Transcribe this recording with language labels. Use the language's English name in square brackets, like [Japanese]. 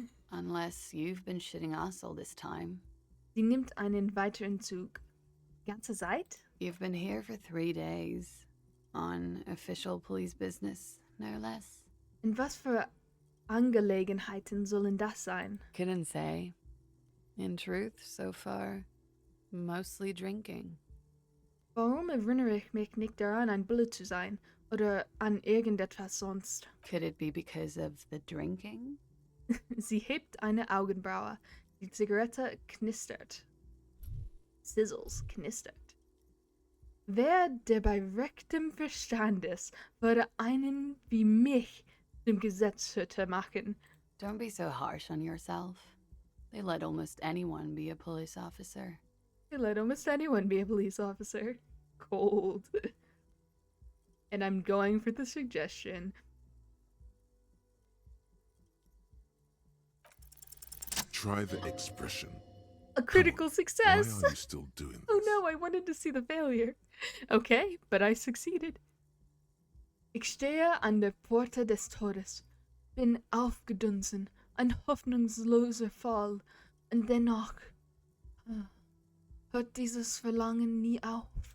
[English] Unless you've been shitting us all this time. [German] Sie nimmt einen weiteren Zug. Ganze Zeit? [English] You've been here for 3 days. On official police business, no less. [German] Und was für Angelegenheiten sollen das sein? [English] Couldn't say. In truth, so far, mostly drinking. [German] Warum erinnere ich mich nicht daran, ein Bulle zu sein? Oder an irgendetwas sonst? [English] Could it be because of the drinking? [German] Sie hebt eine Augenbraue. Die Zigarette knistert. Sizzles, knistert. Wer, der bei rechtem Verstand ist, würde einen wie mich zum Gesetzhüter machen? [English] Don't be so harsh on yourself. They let almost anyone be a police officer. They let almost anyone be a police officer. Cold. And I'm going for the suggestion. Try the expression. A critical Why success! are you still doing this? Oh no, I wanted to see the failure. Okay, but I succeeded. [German] Ich stehe an der Pforte des Todes, bin aufgedunsen, ein hoffnungsloser Fall, und dennoch hört dieses Verlangen nie auf.